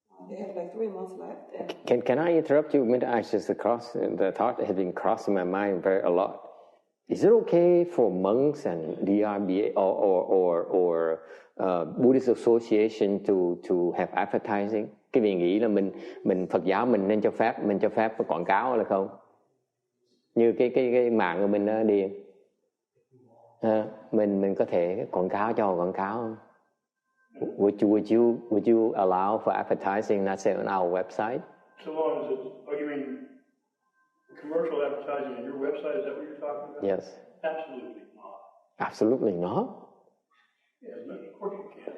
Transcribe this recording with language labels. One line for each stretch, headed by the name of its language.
English: They have like 3 months left. And Can I interrupt you? The thought has been crossing my mind a lot. Is it okay for monks and DRBA or Buddhist Association to have advertising?
Vietnamese: Cái vị nghĩ là mình Phật giáo mình nên cho phép quảng cáo là không? Như cái mạng của mình Điền, mình có thể quảng cáo quảng cáo không?
English: Would you allow for advertising, let's say on our website? So long as it's, you mean commercial advertising on your website? Is that what you're talking about? Yes. Absolutely not. Absolutely not. Yeah, of course you can.